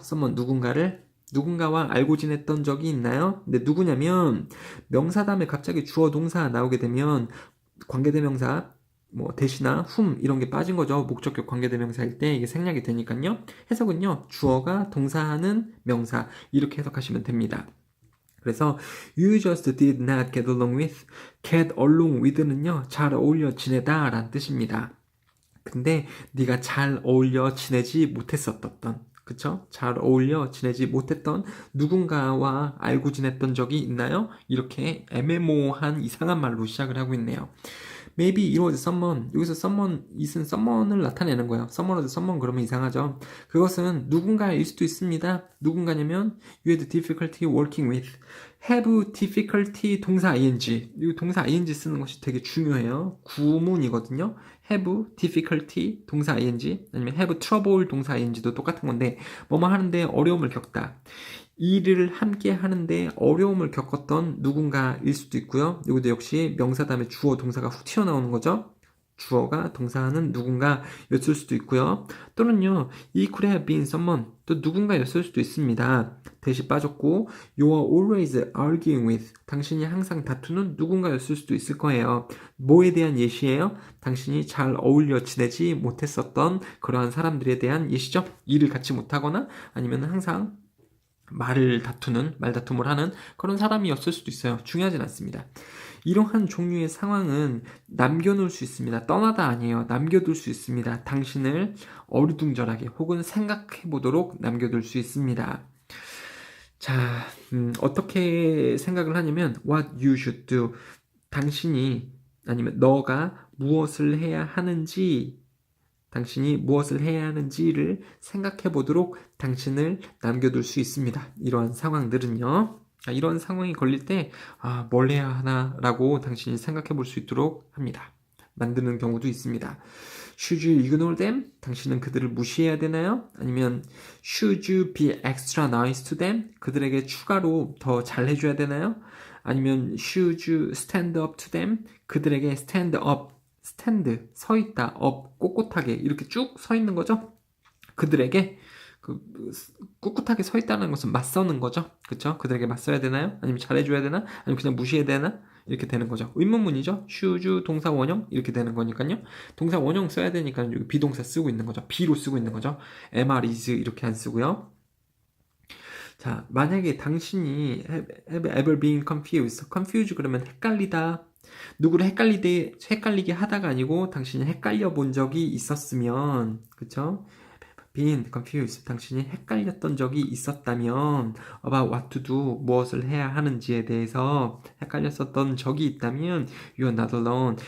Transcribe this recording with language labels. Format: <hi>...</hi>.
<ko>someone 누군가와 알고 지냈던 적이 있나요? 근데 누구냐면 명사 다음에 갑자기 주어 동사 나오게 되면 관계대명사 뭐 대시나 이런 게 빠진 거죠. 목적격 관계대명사일 때 이게 생략이 되니까요. 해석은요. 주어가 동사하는 명사 이렇게 해석하시면 됩니다. 그래서</ko> <en>you just did not get along with, get along with는요.</en> <ko>잘 어울려 지내다 라는 뜻입니다. 근데 네가 잘 어울려 지내지 못했었던 그쵸? 잘 어울려 지내지 못했던 누군가와 알고 지냈던 적이 있나요? 이렇게 애매모호한 이상한 말로 시작을 하고 있네요.</ko> <en>Maybe it was someone.</en> <ko>여기서 someone, it은 someone을 나타내는 거예요. someone was someone 그러면 이상하죠. 그것은 누군가일 수도 있습니다. 누군가냐면</ko> <en>you had difficulty working with. have difficulty 동사 ing.</en> <ko>이 동사 ing 쓰는 것이 되게 중요해요. 구문이거든요. have difficulty 동사 ing 아니면 have trouble 동사 ing도 똑같은 건데 뭐뭐 하는데 어려움을 겪다. 일을 함께 하는데 어려움을 겪었던 누군가일 수도 있고요. 이것도 역시 명사 다음에 주어 동사가 훅 튀어나오는 거죠. 주어가 동사하는 누군가였을 수도 있고요. 또는요,</ko> <en>it could have been someone.</en> <ko>또 누군가였을 수도 있습니다. 대시 빠졌고,</ko> <en>you are always arguing with.</en> <ko>당신이 항상 다투는 누군가였을 수도 있을 거예요. 뭐에 대한 예시예요? 당신이 잘 어울려 지내지 못했었던 그러한 사람들에 대한 예시죠. 일을 같이 못하거나 아니면 항상 말다툼을 하는 그런 사람이었을 수도 있어요. 중요하진 않습니다. 이러한 종류의 상황은 남겨놓을 수 있습니다. 떠나다 아니에요. 남겨둘 수 있습니다. 당신을 어리둥절하게 혹은 생각해보도록 남겨둘 수 있습니다. 자, 어떻게 생각을 하냐면</ko> <en>what you should do.</en> <ko>당신이 아니면 너가 무엇을 해야 하는지 당신이 무엇을 해야 하는지를 생각해 보도록 당신을 남겨둘 수 있습니다. 이러한 상황들은요. 이런 상황이 걸릴 때, 뭘 해야 하나라고 당신이 생각해 볼 수 있도록 합니다. 만드는 경우도 있습니다.</ko> <en>Should you ignore them?</en> <ko>당신은 그들을 무시해야 되나요? 아니면</ko> <en>Should you be extra nice to them?</en> <ko>그들에게 추가로 더 잘해줘야 되나요? 아니면</ko> <en>Should you stand up to them?</en> <ko>그들에게 stand up 스탠드, 서 있다, 업, 꼿꼿하게 이렇게 쭉 서 있는 거죠. 그들에게 꿋꿋하게 서 있다는 것은 맞서는 거죠. 그쵸? 그들에게 맞서야 되나요? 아니면 잘해줘야 되나? 아니면 그냥 무시해야 되나? 이렇게 되는 거죠. 의문문이죠. 슈즈 동사 원형 이렇게 되는 거니까요. 동사 원형 써야 되니까 여기 비동사 쓰고 있는 거죠. be로 쓰고 있는 거죠. am, is 이렇게 안 쓰고요. 자, 만약에 당신이</ko> <en>have ever been confused.</en> <ko>confused 그러면 헷갈리다. 누구를 헷갈리게 하다가 아니고 당신이 헷갈려 본 적이 있었으면, 그쵸? been confused. 당신이 헷갈렸던 적이 있었다면,</ko> <en>about what to do.</en> <ko>무엇을 해야 하는지에 대해서 헷갈렸었던 적이 있다면,</ko> <en>you are not alone.</en>